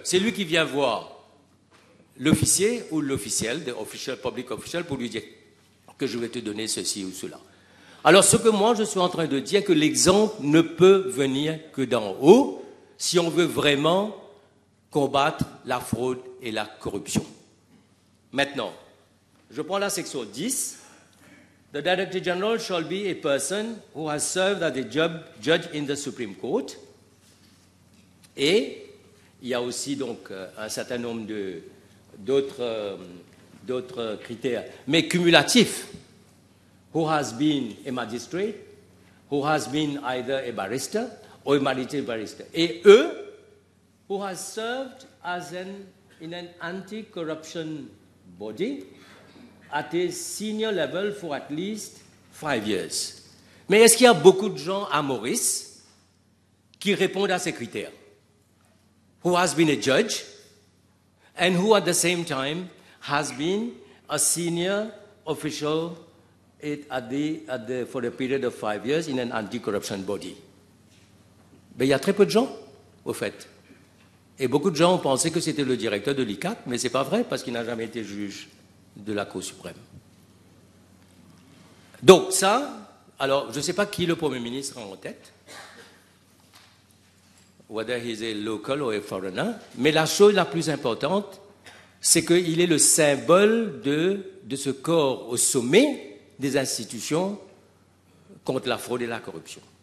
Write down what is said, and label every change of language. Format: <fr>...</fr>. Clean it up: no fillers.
<fr>C'est lui qui vient voir l'officier ou l'officiel, the official, public official, pour lui dire que je vais te donner ceci ou cela. Alors, ce que moi je suis en train de dire, que l'exemple ne peut venir que d'en haut si on veut vraiment combattre la fraude et la corruption. Maintenant, je prends la section 10.</fr> <en>The Director General shall be a person who has served as a judge in the Supreme Court.</en> <fr>Et il y a aussi donc un certain nombre d'autres critères, mais cumulatifs.</fr> <en>Who has been a magistrate, who has been either a barrister or a magistrate barrister.</en> <fr>Et eux,</fr> <en>who has served in an anti-corruption body at a senior level for at least 5 years.</en> <fr>Mais est-ce qu'il y a beaucoup de gens à Maurice qui répondent à ces critères?</fr> <en>Who has been a judge and who at the same time has been a senior official for a period of 5 years in an anti-corruption body.</en> <fr>Mais il y a très peu de gens, au fait. Et beaucoup de gens ont pensé que c'était le directeur de l'ICAC, mais ce n'est pas vrai, parce qu'il n'a jamais été juge de la Cour suprême. Donc ça, alors je ne sais pas qui le Premier ministre a en tête,</fr> <en>whether he's a local or a foreigner,</en> <fr>mais la chose la plus importante, c'est qu'il est le symbole de ce corps au sommet des institutions contre la fraude et la corruption.</fr>